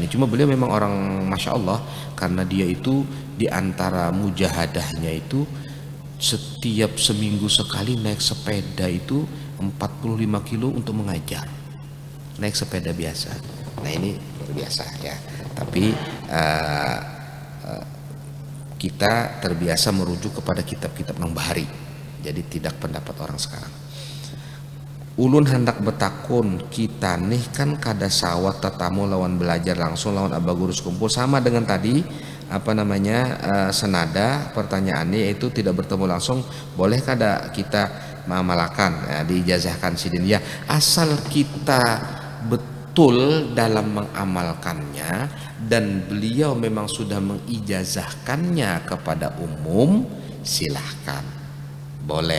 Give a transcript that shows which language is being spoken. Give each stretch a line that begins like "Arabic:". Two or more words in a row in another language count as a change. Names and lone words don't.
Indonesian: Cuma beliau memang orang
Arabic: ما شاء الله,
Indonesian: karena dia itu di antara mujahadahnya itu setiap seminggu sekali naik sepeda itu 45 kilo untuk mengajar, naik sepeda biasa. Nah ini luar biasa ya. Tapi kita terbiasa merujuk kepada kitab-kitab Nang Bahari, jadi tidak pendapat orang sekarang.
Banjar: Ulun hendak betakun, kita nih kan kada sawat tetamu lawan belajar langsung lawan abah guru sekumpul, sama dengan tadi senada pertanyaannya, yaitu tidak bertemu langsung boleh kada kita mengamalkan ya, diijazahkan sidin ya, asal kita betul dalam mengamalkannya dan beliau memang sudah mengijazahkannya kepada umum, silahkan boleh.